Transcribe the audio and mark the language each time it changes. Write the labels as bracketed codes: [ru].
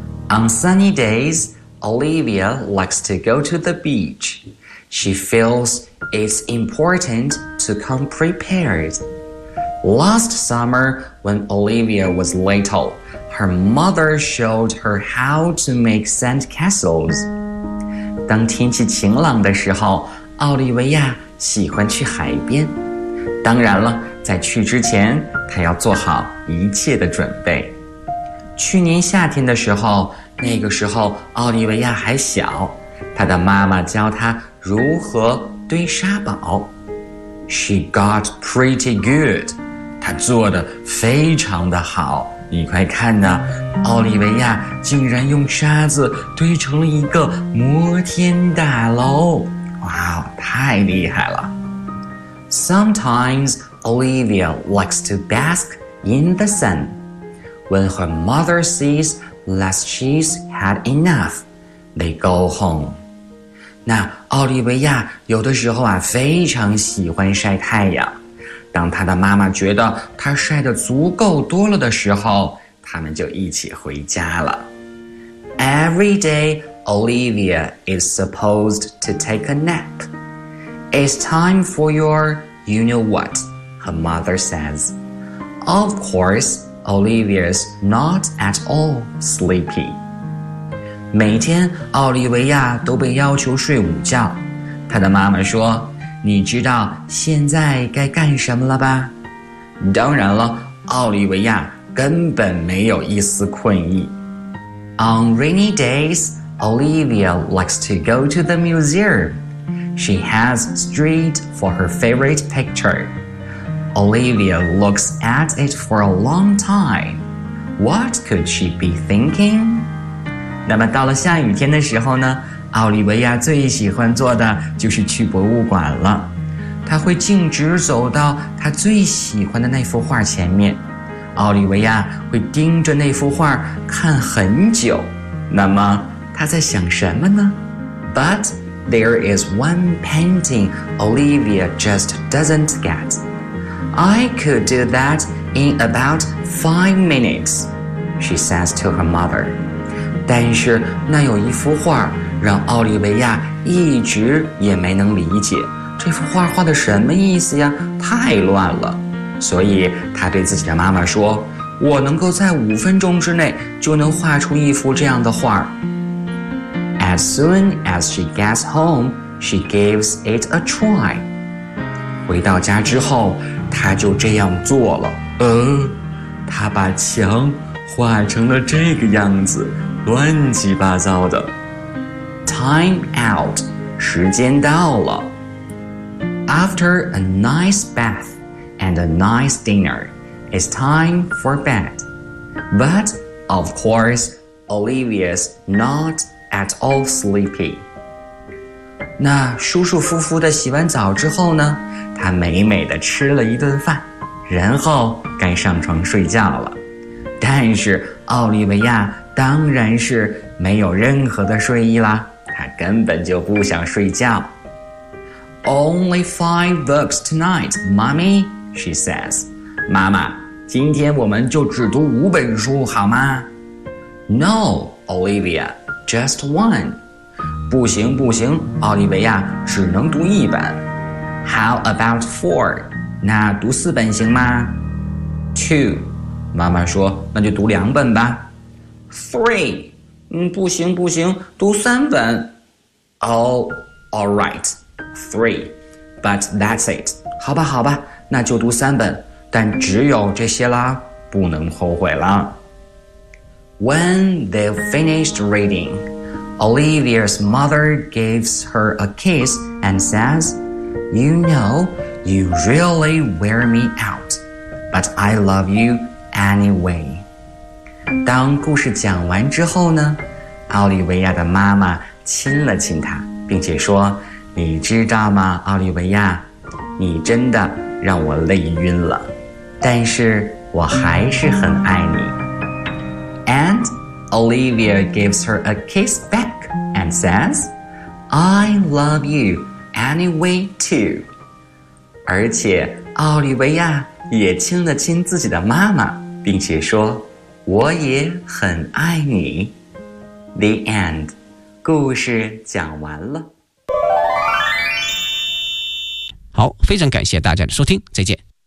[en] On sunny days, Olivia likes to go to the beach. She feels it's important to come prepared. Last summer, when Olivia was little, her mother showed her how to make sand castles. [zh] 当天气晴朗的时候，奥利维亚喜欢去海边。当然了，在去之前，她要做好一切的准备。去年夏天的时候，那个时候奥利维亚还小，她的妈妈教她如何堆沙堡。 [en] She got pretty good. [zh] 她做得非常的好。你快看呢，奥利维亚竟然用沙子堆成了一个摩天大楼。哇，太厉害了。 [en] Sometimes Olivia likes to bask in the sun. When her mother sees that she's had enough, they go home. [zh] 那奥利维亚有的时候啊，非常喜欢晒太阳。当他的妈妈觉得他晒得足够多了的时候，他们就一起回家了。 [en] Every day, Olivia is supposed to take a nap. It's time for your you-know-what, her mother says. Of course, Olivia's not at all sleepy. [zh] 每天奥利维亚都被要求睡午觉，他的妈妈说，你知道现在该干什么了吧？当然了，奥利维亚根本没有一丝困意。 [en] On rainy days, Olivia likes to go to the museum. She has straight for her favorite picture. Olivia looks at it for a long time. What could she be thinking? [zh] 那么到了下雨天的时候呢？奥利维亚最喜欢做的就是去博物馆了，他会径直走到他最喜欢的那幅画前面，奥利维亚会盯着那幅画看很久，那么他在想什么呢？ [en] But there is one painting Olivia just doesn't get. I could do that in about 5 minutes, she says to her mother. [zh] 但是那有一幅画让奥利维亚一直也没能理解，这幅画画的什么意思呀？太乱了。所以他对自己的妈妈说，我能够在5分钟之内就能画出一幅这样的画。 [en] As soon as she gets home, she gives it a try. [zh] 回到家之后，他就这样做了。他把墙画成了这个样子，乱七八糟的。 [en] Time out, [zh] 时间到了。 [en] After a nice bath and a nice dinner, it's time for bed. But, of course, Olivia's not at all sleepy. [zh] 那舒舒服服的洗完澡之后呢，她美美的吃了一顿饭，然后该上床睡觉了。但是奥利维亚当然是没有任何的睡意啦，他根本就不想睡觉。 [en] Only 5 books tonight, mommy, she says. [zh] 妈妈，今天我们就只读5本书好吗？ [en] No, Olivia, just one. [zh] 不行不行，奥利维亚只能读1本。 [en] How about 4? [zh] 那读4本行吗？ [en] 2, [zh] 妈妈说，那就读2本吧。 [en] 3, [zh] 不行不行，读3本。 [en] All right, 3, but that's it. [zh] 好吧好吧，那就读3本，但只有这些啦，不能后悔了。 [en] When they finished reading, Olivia's mother gives her a kiss and says, You know, you really wear me out, but I love you anyway. [zh] 当故事讲完之后呢，奥利维亚的妈妈亲了亲她，并且说，你知道吗，奥利维亚，你真的让我累晕了，但是我还是很爱你。 [en] And Olivia gives her a kiss back and says, I love you anyway too. [zh] 而且奥利维亚也亲了亲自己的妈妈，并且说，我也很爱你。 [en] The end. [zh] 故事讲完了。好，非常感谢大家的收听，再见。